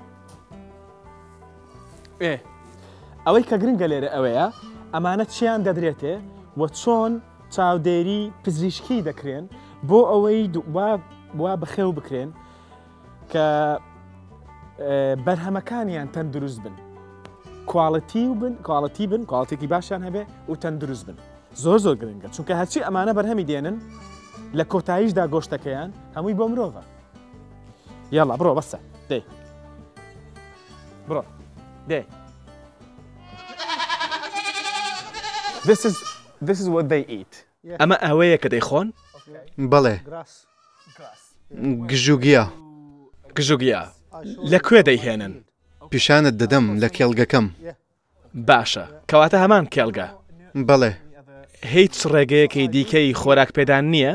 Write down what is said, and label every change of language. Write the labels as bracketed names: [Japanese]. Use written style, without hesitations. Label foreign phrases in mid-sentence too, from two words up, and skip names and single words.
[Central Kurdish] ئەوەی کە گرنگە لێرە ئەوەیە ئەمانە چیان دەدرێتێ و چۆن چاودێری پزیشکی دەکرێن بۆ ئەوەی وا بەخێو بکرێن کە بەرهەمەکانیان تەندروست بن، کواڵەتی بن، کواڵەتێکی باشیان هەبێ و تەندروست بن. زۆر زۆر گرنگە، چونکە هەرچی ئەمانە بەرهەمی دێنن لە کۆتاییشدا گۆشتەکەیان هەمووی بۆ مرۆڤە. [Arabic] يلا برو بس دي برو دي [English] This is what they eat. [Central Kurdish] ئەمە ئەوەیە کە دەیخۆن؟ بەڵێ گژوگیا لەکوێ دەیهێنن؟ پیشانت دەدەم لە کێڵگەکەم. باشە کەواتە هەمان کێڵگە. بەڵێ هیچ ڕێگەیەکی دیکەی خۆراک پێدان نییە؟